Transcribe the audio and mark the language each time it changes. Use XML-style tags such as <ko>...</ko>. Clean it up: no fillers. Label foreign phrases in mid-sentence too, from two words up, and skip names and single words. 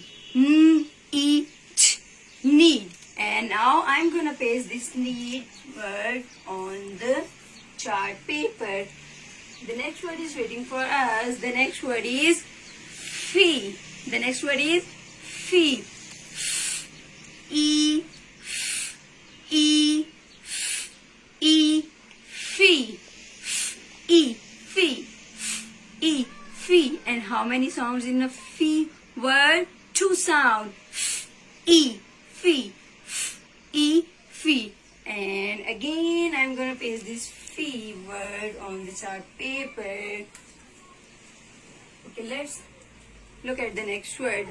<en>N-E-T. Need. And now I'm gonna paste this need word on the chart paper. The next word is waiting for us. The next word is fee. The next word is fee. E. E. E, fee, E, fee, E, fee. And how many sounds in the fee word? 2 sounds. E, fee, E, fee. And again, I'm going to paste this fee word on the chart paper. Okay, let's look at the next word.</en>